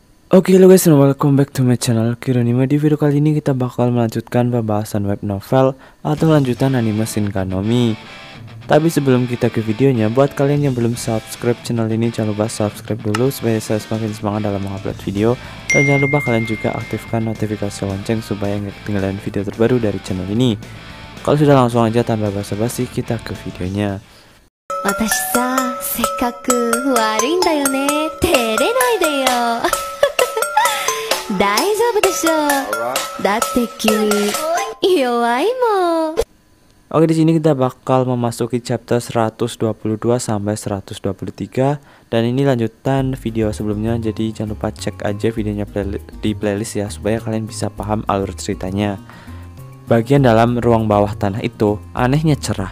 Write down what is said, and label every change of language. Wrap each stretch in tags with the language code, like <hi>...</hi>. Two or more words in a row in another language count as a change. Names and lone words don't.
<id>Oke lo</id> <en>guys, and welcome back to my channel Kironima.</en> <id>Di video kali ini kita bakal melanjutkan pembahasan web novel atau lanjutan anime Shinkanomi. Tapi sebelum kita ke videonya, buat kalian yang belum subscribe channel ini, jangan lupa subscribe dulu supaya saya semakin semangat dalam mengupload video. Dan jangan lupa kalian juga aktifkan notifikasi lonceng supaya nggak ketinggalan video terbaru dari channel ini. Kalau sudah, langsung aja tanpa basa-basi kita ke videonya.</id> <ja>私さ、せっかく悪いんだよね。照れないでよ。大丈夫でしょ。だって君弱いもん。</ja> <id>Oke, di sini kita bakal memasuki chapter 122 sampai 123 dan ini lanjutan video sebelumnya, jadi jangan lupa cek aja videonya di playlist ya supaya kalian bisa paham alur ceritanya. Bagian dalam ruang bawah tanah itu anehnya cerah.</id>